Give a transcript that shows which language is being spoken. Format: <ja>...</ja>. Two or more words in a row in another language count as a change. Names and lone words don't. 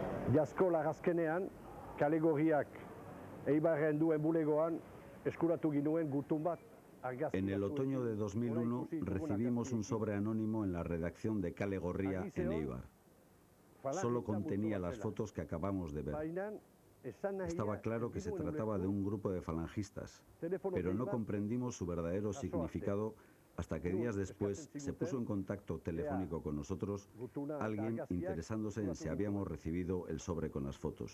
<eu>Jasko lagazkenean, kale gorriak Eibarren duen bulegoan eskuratu ginuen gutun bat.</eu> <es>En el otoño de 2001 recibimos un sobre anónimo en la redacción de Kale Gorria en Eibar. Solo contenía las fotos que acabamos de ver. Estaba claro que se trataba de un grupo de falangistas, pero no comprendimos su verdadero significado hasta que días después se puso en contacto telefónico con nosotros alguien interesándose en si habíamos recibido el sobre con las fotos.</es>